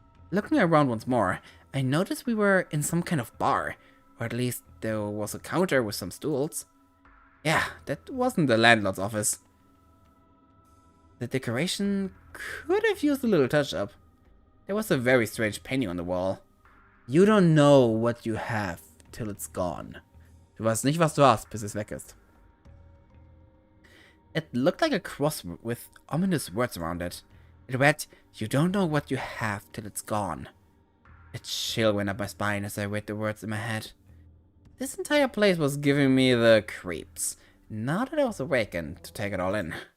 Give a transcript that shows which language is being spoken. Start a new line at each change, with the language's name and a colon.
English: Looking around once more, I noticed we were in some kind of bar, or at least there was a counter with some stools. Yeah, that wasn't the landlord's office. The decoration could have used a little touch-up. There was a very strange painting on the wall. You don't know what you have till it's gone.
German: Du weißt nicht, was du hast, bis es weg ist.
English: It looked like a cross with ominous words around it. It read, "You don't know what you have till it's gone." A chill went up my spine as I read the words in my head. This entire place was giving me the creeps, now that I was awakened to take it all in.